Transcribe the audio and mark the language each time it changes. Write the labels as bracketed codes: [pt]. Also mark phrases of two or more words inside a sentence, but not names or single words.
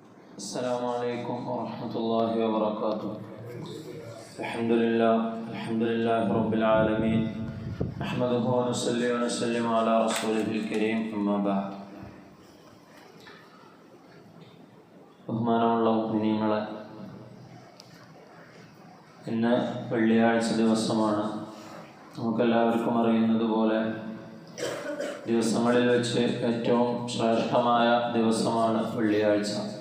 [ar] السلام عليكم ورحمة الله وبركاته. الحمد لله رب العالمين. نحمده ونصلي ونسلم على رسوله الكريم. أما بعد. [ml] ബഹുമാനമുള്ള മുഅ്മിനീങ്ങളെ, ഇന്ന് വെള്ളിയാഴ്ച ദിവസമാണ്. നമുക്കെല്ലാവർക്കും അറിയുന്നത് പോലെ ദിവസങ്ങളിൽ വെച്ച് ഏറ്റവും ശ്രേഷ്ഠമായ ദിവസമാണ് വെള്ളിയാഴ്ച.